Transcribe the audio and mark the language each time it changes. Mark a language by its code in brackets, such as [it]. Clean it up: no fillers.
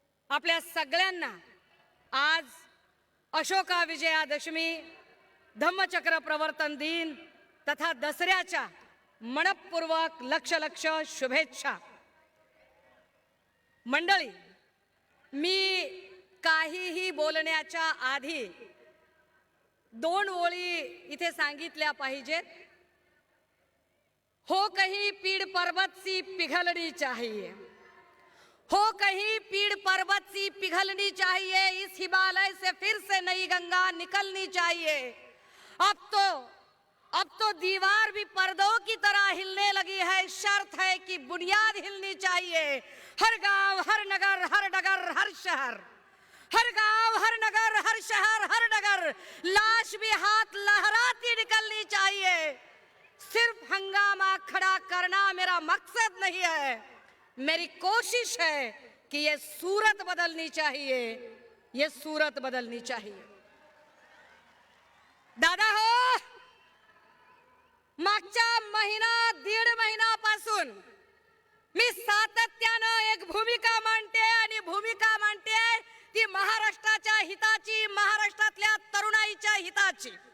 [mr] आपल्या सगळ्यांना आज अशोका विजयादशमी, धम्मचक्र प्रवर्तन दिन तथा दसऱ्याच्या मनपूर्वक लक्ष शुभेच्छा. मंडळी, मी काहीही बोलण्याच्या आधी 2 ओळी इथे सांगितल्या पाहिजेत. [hi] हो कहीं पीड़ पर्वत सी पिघलनी चाहिए, हो कहीं पीड़ पर्वत सी पिघलनी चाहिए, इस हिमालय से फिर से नई गंगा निकलनी चाहिए. अब तो दीवार भी पर्दों की तरह हिलने लगी है, शर्त है कि बुनियाद हिलनी चाहिए. हर गांव, हर नगर, हर डगर, हर शहर, हर गांव, हर नगर, हर शहर, हर डगर, लाश भी हाथ लहराती निकलनी चाहिए. सिर्फ हंगामा खड़ा करना मेरा मकसद नहीं है, मेरी कोशिश है कि ये सूरत बदलनी चाहिए, ये सूरत बदलनी चाहिए. [mr] दादा हो, मागच्या दीड महिन्यापासून मी सातत्यानं एक भूमिका मांडते आणि भूमिका मांडते ती महाराष्ट्राच्या हिताची, महाराष्ट्रातल्या तरुणाईच्या हिताची.